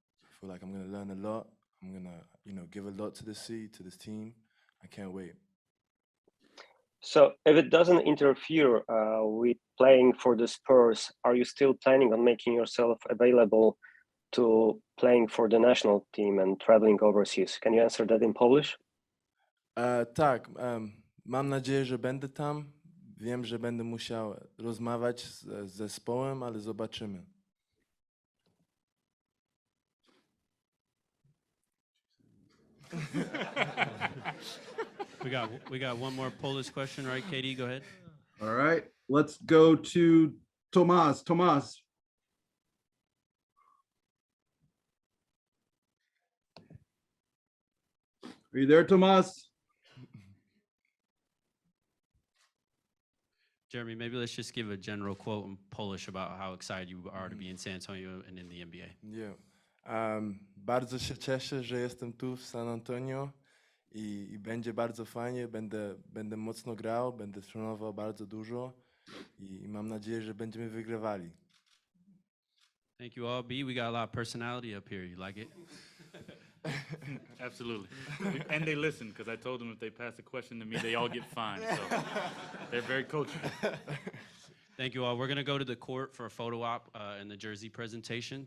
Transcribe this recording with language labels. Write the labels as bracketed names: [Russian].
[English] I feel like I'm gonna learn a lot. I'm gonna, you know, give a lot to to this team. I can't wait. So if it doesn't interfere with playing for the Spurs, are you still planning on making yourself available to playing for the national team and traveling overseas? Can you answer that in Polish? [Polish] Tak, mam nadzieję, że będę tam. Wiem, że będę musiał rozmawiać z zespołem, ale zobaczymy. [English] We got one more Polish question, right, Katie? Go ahead. All right, let's go to Tomas. Tomas. Are you there, Tomas? Jeremy, maybe let's just give a general quote in Polish about how excited you are to be in San Antonio and in the NBA. Yeah. [Polish] Bardzo się cieszę, że jestem tu w San Antonio i będzie bardzo fajnie. Będę mocno grał, będę trenował bardzo dużo i mam nadzieję, że będziemy wygrywali. [English] Thank you all, B. We got a lot of personality up here. You like it? Absolutely. And they listen, because I told them if they pass a question to me, they all get fined. So they're very coachable. Thank you all. We're going to go to the court for a photo op and the jersey presentation.